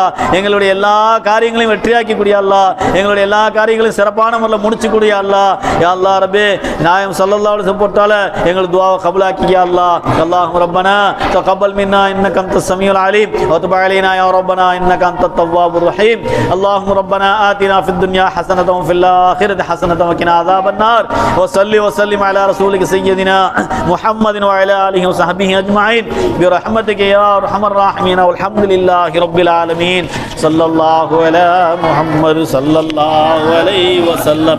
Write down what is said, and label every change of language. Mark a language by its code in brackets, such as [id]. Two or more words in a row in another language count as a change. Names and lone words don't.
[ta] எங்களுடைய எல்லா காரியங்களையும் வெற்றியாக்கி கூடிய அல்லா. எங்களுடைய எல்லா காரியங்களையும் சிறப்பான முறையில் முடிச்சு கூடிய அல்லா. [ar] يا الله [ta] ரப்பே, நாயம் [ar] صلى الله عليه وسلم [ta] போட்டால எங்கள் துஆவை கபூலாக்கியா அல்லா. [ar] اللهم ربنا تقبل منا إنك أنت السميع العليم وتب علينا يا ربنا إنك أنت التواب الرحيم. اللهم ربنا آتنا في الدنيا حسنة وفي الآخرة حسنة وقنا عذاب النار. وصلي وسلم على رسولك سيدنا محمد وعلى آله وصحبه أجمعين برحمتك يا أرحم الراحمين والحمد لله رب العالمين. صلى الله على محمد صلى الله عليه وسلم.